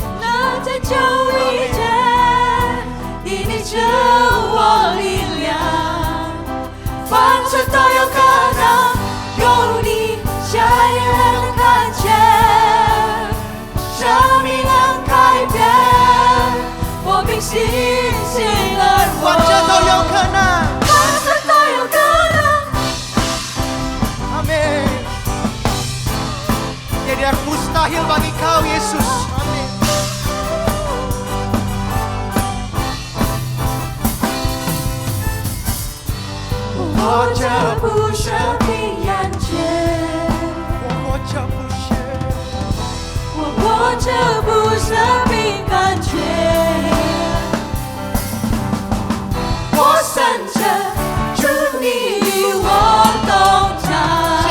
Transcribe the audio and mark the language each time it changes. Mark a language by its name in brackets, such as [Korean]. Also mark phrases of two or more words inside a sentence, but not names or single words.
[Chinese] 能拯救一切，因你赐我力量，凡事都有可能。有你，瞎眼能看见，生命能改变，我凭信心而活。万事都有可能。万事都有可能。 [Malay] Amin. Tiada yang mustahil bagi kau, Yesus. Amin. [Chinese] 我这不是平安节，我这不是，我这不是平安节，我生着主你与我同在，